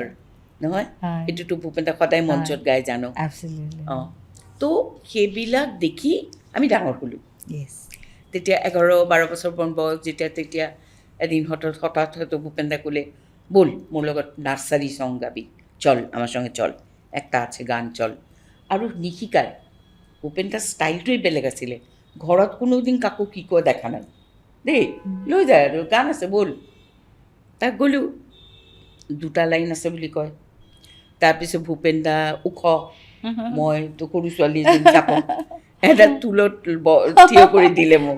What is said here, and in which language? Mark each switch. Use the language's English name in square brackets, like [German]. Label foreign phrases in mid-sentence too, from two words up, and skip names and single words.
[Assamese] নহয় এইটোতো ভূপেন দা সদায় মঞ্চত গাই জানো অঁ তো সেইবিলাক দেখি আমি ডাঙৰ হ'লোঁ তেতিয়া 11-12 বছৰ বয়স যেতিয়া তেতিয়া এদিন হঠাৎ ভূপেন দা ক'লে বল মোৰ লগত [English] nursery song [Assamese] গাবি [Bangla] চল আমার সঙ্গে চল একটা আছে গান চল [Assamese] আৰু নিশিকায় ভূপেন দাৰ ষ্টাইলটোৱেই বেলেগ আছিলে ঘৰত কোনোদিন কাকো কি কয় দেখা নাই দেই লৈ যায় আৰু গান আছে বল তাক গ'লোঁ 2টা লাইন আছে বুলি কয় তাৰপিছত ভূপেন দা ওখ মই তো সৰু ছোৱালী চাপোঁ এটা টুলত থিয় কৰি দিলে মোক